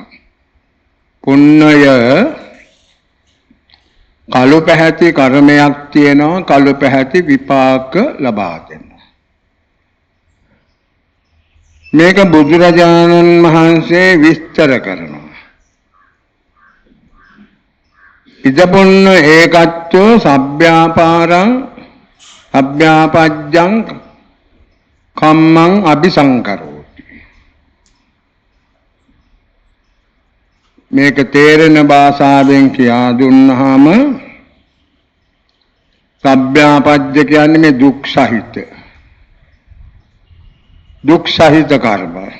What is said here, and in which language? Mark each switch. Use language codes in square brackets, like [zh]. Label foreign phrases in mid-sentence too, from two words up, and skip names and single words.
[si] පුන්නය කළු පැහැති කර්මයක් තියෙනවා කළු පැහැති විපාක ලබා දෙනවා. මේක බුදුරජාණන් වහන්සේ විස්තර කරනවා. [pi] ඉදපුන්න ඒකච්චෝ සබ්භ්‍යාපාරං අභ්‍යාපජ්ජං කම්මං අபிසංකරෝති. [si] මේක තේරෙන භාෂාවෙන් කියා දුන්නාම සබ්භ්‍යාපජ්ජ කියන්නේ මේ දුක් සහිත කර්ම.